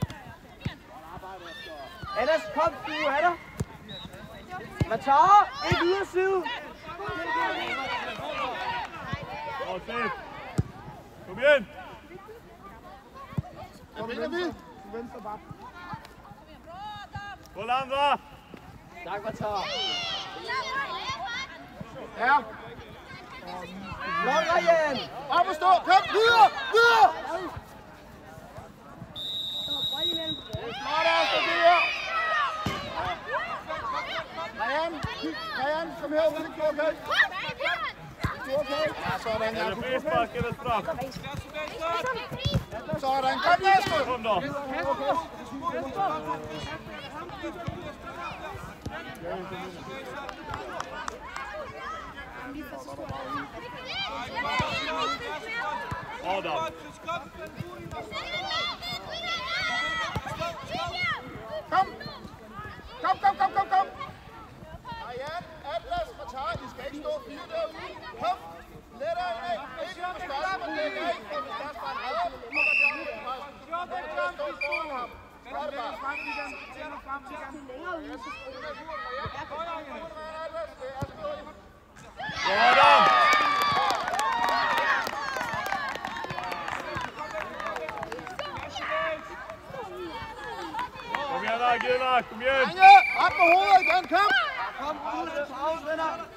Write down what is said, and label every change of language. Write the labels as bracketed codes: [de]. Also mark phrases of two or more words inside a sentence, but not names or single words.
[da] Atlas, kom, du er der. Matar, ikke yderside. [sv] Bra, Steve! [da] Kom igen! Kom ind, vi. Venstre bak. [sv] Koll andra! [da] Tak, Matar. Ja. Blok, Ryan. Op og stå. Kom, videre, videre. [en] Smart ass, [da] det her. Ryan, kom her. Det er okay. Okay. Ja, sådan, [sv] Är det frispark eller straff? [da] Sådan, kom næste. [sv] Kom då! Adam! [da] Kom. Ryan, Atlas, Matar, I skal ikke stå 4 derude. Kom. Lettere ind af. Ikke på større, men det er ikke. For hvis der er en redder, så må der gøre det. Stå foran ham. Gør det bare. Adam! Kom igen Agila, kom igen! Drenge, op på hovedet igen, kom! Kom ud til pause, venner.